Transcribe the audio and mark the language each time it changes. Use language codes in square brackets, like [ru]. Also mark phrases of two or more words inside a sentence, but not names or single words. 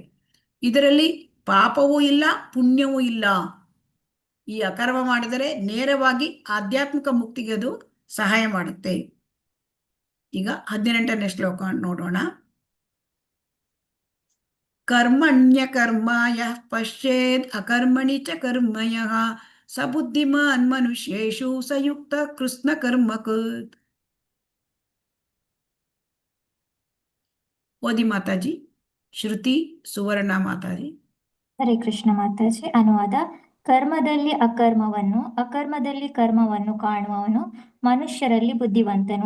[kn] ಇದರಲ್ಲಿ ಪಾಪವೂ ಇಲ್ಲ, ಪುಣ್ಯವೂ ಇಲ್ಲ. ಈ ಅಕರ್ಮ ಮಾಡಿದರೆ ನೇರವಾಗಿ ಆಧ್ಯಾತ್ಮಿಕ ಮುಕ್ತಿಗೆ ಅದು ಸಹಾಯ ಮಾಡುತ್ತೆ. ಈಗ 18ನೇ ಶ್ಲೋಕ ನೋಡೋಣ. [sa] ಕರ್ಮಣ್ಯ ಕರ್ಮಾಯ ಪಶ್ಯೇದ್ ಅಕರ್ಮಣಿ ಚ ಕರ್ಮಯಃ ಸ ಬುದ್ಧಿಮಾನ್ ಮನುಷ್ಯೇಷು ಸಯುಕ್ತ ಕೃಷ್ಣ ಕರ್ಮಕೃತ್. [kn] ಓದಿ ಮಾತಾಜಿ. ಶ್ರುತಿ ಸುವರ್ಣ ಮಾತಾಜಿ. ಹರೇ ಕೃಷ್ಣ ಮಾತಾಜಿ. ಅನುವಾದ: ಕರ್ಮದಲ್ಲಿ ಅಕರ್ಮವನ್ನು, ಅಕರ್ಮದಲ್ಲಿ ಕರ್ಮವನ್ನು ಕಾಣುವವನು ಮನುಷ್ಯರಲ್ಲಿ ಬುದ್ಧಿವಂತನು.